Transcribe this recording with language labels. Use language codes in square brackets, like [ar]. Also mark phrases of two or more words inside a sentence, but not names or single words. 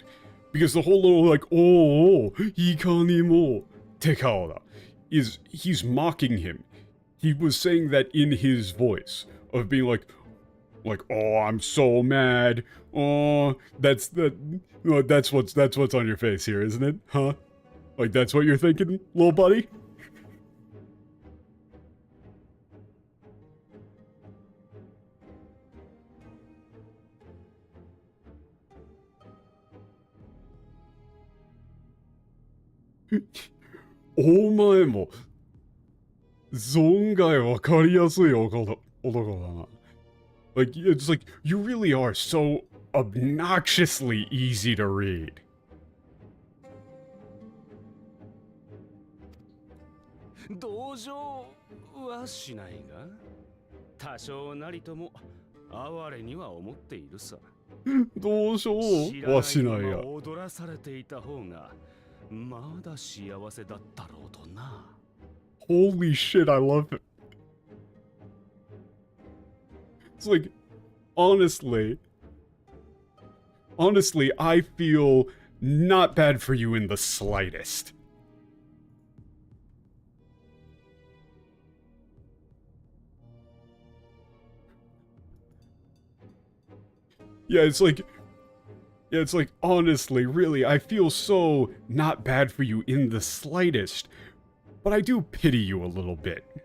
[en] Because the whole little, like, [ja] いかにもって顔 [en] is, he's mocking him. He was saying that in his voice, of being like, oh, I'm so mad. Oh, that's what's on your face here, isn't it? Huh? Like, that's what you're thinking, little buddy? [ja] お前も、存外分かりやすい男だな. [en] Like, it's like, you really are so obnoxiously easy to read. [ja] 同情はしないが、多少なりとも哀れには思っているさ。同情はしないが。踊らされていた方がまだ幸せだったろうとな。 [en] Holy shit, I love it. It's like, honestly, I feel not bad for you in the slightest. Yeah, it's like, honestly, really, I feel so not bad for you in the slightest, but I do pity you a little bit.